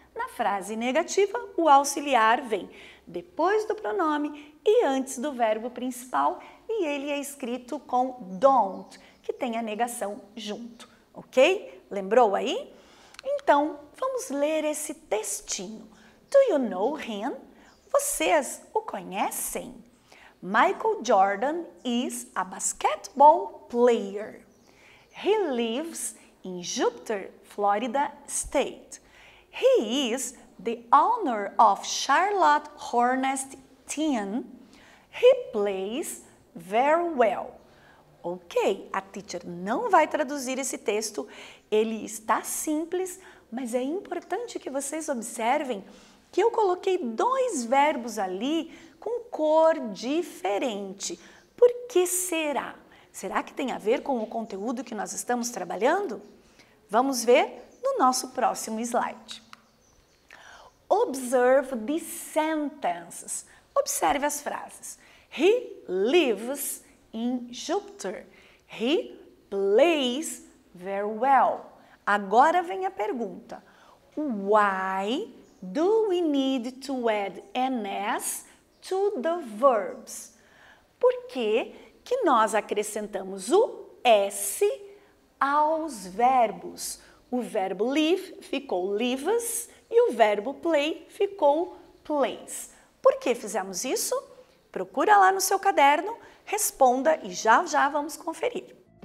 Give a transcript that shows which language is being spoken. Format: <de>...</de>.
<pt>Na frase negativa, o auxiliar vem depois do pronome e antes do verbo principal, e ele é escrito com don't, que tem a negação junto, ok? Lembrou aí? Então, vamos ler esse textinho.</pt> <en>Do you know him?</en> <pt>Vocês o conhecem?</pt> <en>Michael Jordan is a basketball player. He lives in Jupiter, Florida State. He is the owner of Charlotte Hornets team. He plays very well.</en> <pt>Ok, a teacher não vai traduzir esse texto, ele está simples, mas é importante que vocês observem que eu coloquei 2 verbos ali com cor diferente. Por que será? Será que tem a ver com o conteúdo que nós estamos trabalhando? Vamos ver no nosso próximo slide.</pt> <en>Observe the sentences.</en> <pt>Observe as frases.</pt> <en>He lives in Jupiter. He plays very well.</en> <pt>Agora vem a pergunta.</pt> <en>Why do we need to add an S to the verbs?</en> <pt>Por que nós acrescentamos o S aos verbos? O verbo live ficou lives e o verbo play ficou plays. Por que fizemos isso? Procura lá no seu caderno, responda e já vamos conferir.</pt>